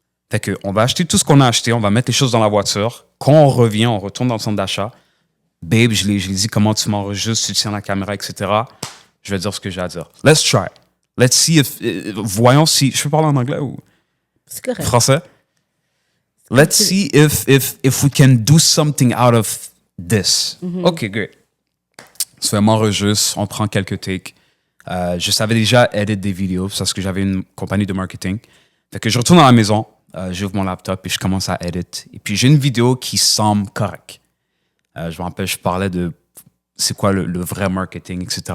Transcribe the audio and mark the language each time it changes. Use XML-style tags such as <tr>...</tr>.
<fr>Fait que, on va acheter tout ce qu'on a acheté, on va mettre les choses dans la voiture. Quand on revient, on retourne dans le centre d'achat. Babe, je lui ai dit, comment tu m'enregistres, tu tiens la caméra, etc. Je vais dire ce que j'ai à dire.</fr> <en>Let's try. Let's see if...</en> <fr>voyons si... Je peux parler en anglais ou... C'est correct. Français?</fr> <en>Let's see if we can do something out of this. OK, great.</en> <fr>So, elle m'enregistre, on prend quelques takes. Je savais déjà éditer des vidéos parce que j'avais une compagnie de marketing. Fait que je retourne à la maison, j'ouvre mon laptop et je commence à edit. Et puis, j'ai une vidéo qui semble correcte. Je me rappelle, je parlais de c'est quoi le vrai marketing, etc.</fr>